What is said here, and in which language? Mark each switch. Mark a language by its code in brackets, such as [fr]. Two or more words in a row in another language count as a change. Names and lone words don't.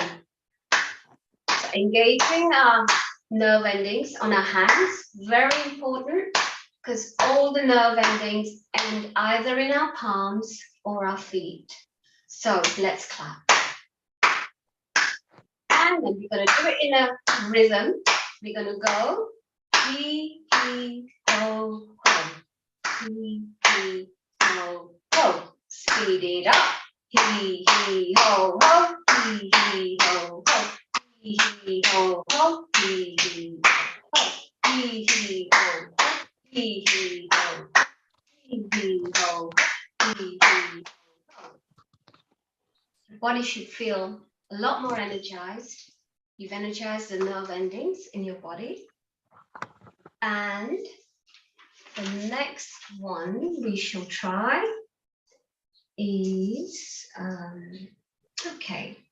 [en] So engaging our nerve endings on our hands. Very important because all the nerve endings end either in our palms or our feet. So let's clap. And then we're going to do it in a rhythm. We're going to go hee, hee, ho, ho. Hee, hee, ho, ho. Speed it up. Hee, hee, ho, ho. Hee, hee, ho, ho. Hee, hee, ho, ho. Hee, hee, ho. Hee, hee, ho. Hee, hee, ho. Hee, hee, ho. Hee, hee, ho. The body should feel a lot more energized. You've energized the nerve endings in your body. And the next one we shall try is, okay.